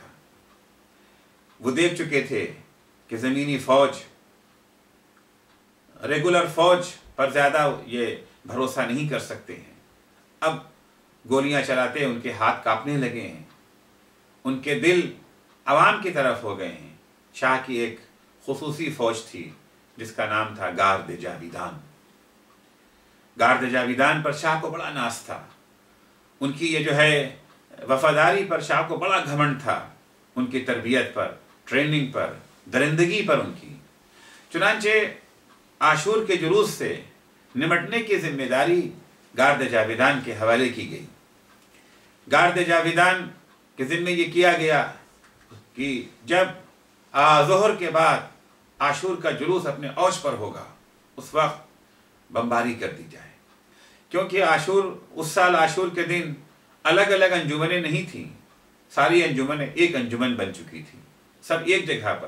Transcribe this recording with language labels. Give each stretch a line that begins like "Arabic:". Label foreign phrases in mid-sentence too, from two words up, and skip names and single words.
Urdu: وہ دیکھ چکے تھے کہ زمینی فوج، ریگولر فوج پر زیادہ یہ بھروسہ نہیں کر سکتے ہیں۔ اب گولیاں چلاتے ان کے ہاتھ کانپنے لگے ہیں، ان کے دل عوام کی طرف ہو گئے ہیں۔ شاہ کی ایک خصوصی فوج تھی جس کا نام تھا گارد جاویدان۔ گارد جاویدان پر شاہ کو بڑا ناز تھا، ان کی یہ جو ہے وفاداری پر شاہ کو بڑا گھمنڈ تھا، ان کی تربیت پر، ٹریننگ پر، درندگی پر ان کی۔ چنانچہ عاشور کے جلوس سے نمٹنے کی ذمہ داری گارد جاویدان کے حوالے کی گئی۔ گارد جاویدان کہ ذمہ یہ کیا گیا کہ جب ظہر کے بعد عاشور کا جلوس اپنے اوج پر ہوگا اس وقت بمباری کر دی جائے، کیونکہ اس سال عاشور کے دن الگ الگ انجمنیں نہیں تھیں، ساری انجمنیں ایک انجمن بن چکی تھی، سب ایک جگہ پر۔